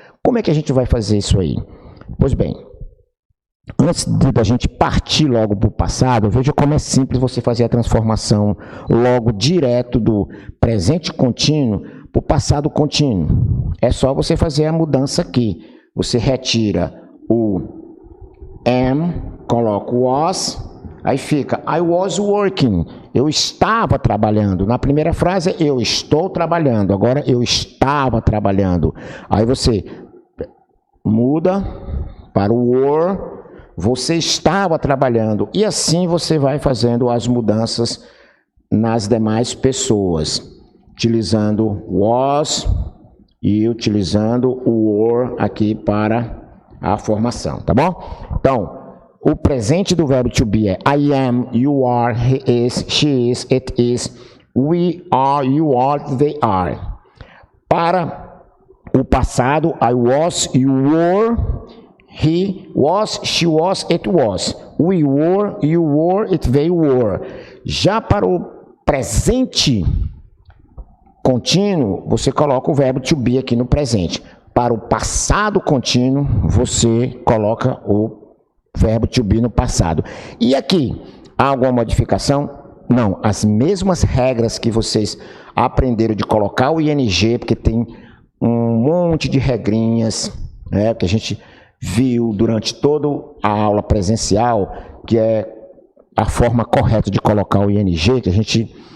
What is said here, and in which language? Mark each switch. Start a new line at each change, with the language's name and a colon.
Portuguese: Como é que a gente vai fazer isso aí? Pois bem, antes da gente partir logo para o passado, veja como é simples você fazer a transformação logo direto do presente contínuo para o passado contínuo. É só você fazer a mudança aqui. Você retira o am, coloca o was, aí fica
English: I was working.
Portuguese: Eu estava trabalhando. Na primeira frase, eu estou trabalhando. Agora, eu estava trabalhando. Aí você muda para o were, você estava trabalhando. E assim você vai fazendo as mudanças nas demais pessoas, utilizando was e utilizando o were aqui para a formação, tá bom? Então, o presente do verbo to be é
English: I am, you are, he is, she is, it is, we are, you are, they are.
Portuguese: Para o passado,
English: I was, you were, he was, she was, it was, we were, you were, it, they were.
Portuguese: Já para o presente contínuo, você coloca o verbo to be aqui no presente. Para o passado contínuo, você coloca o verbo to be no passado. E aqui, há alguma modificação? Não, as mesmas regras que vocês aprenderam de colocar o ing, porque tem um monte de regrinhas, né, que a gente viu durante toda a aula presencial, que é a forma correta de colocar o ing, que a gente